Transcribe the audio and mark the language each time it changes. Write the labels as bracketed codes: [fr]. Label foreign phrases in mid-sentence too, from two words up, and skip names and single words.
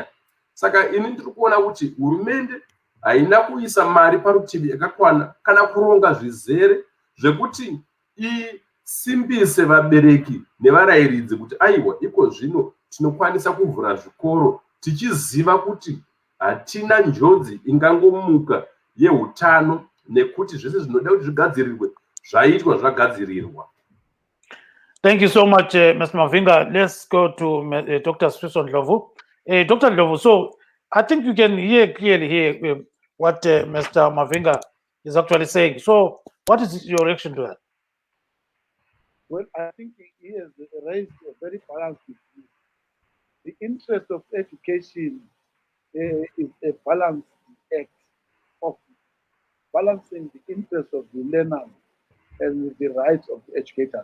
[sn] Saka ini ndiri kuona kuti hurumende haina kuisa mari parutivi yakakwana kana kuronga zvizere zvekuti isimbise vabereki nevarayiridzi kuti aiwa, iko zvino tinokwanisa kuvhura zvikoro tichiziva kuti hatina njodzi ingangomuka yeutano, nekuti zvese zvinoda kuti zvigadzirirwe zvaitwa zvagadzirirwa. [en] Thank you so much, Mr. Mavinga. Let's go to Dr. Swiso Ndlovu. Dr. Ndlovu, so I think you can hear clearly here what Mr. Mavinga is actually saying. So what is your reaction to that? Well, I think he has raised a very balanced issue. The interest of education is a balanced act of balancing the interest of the learners and the rights of the educators.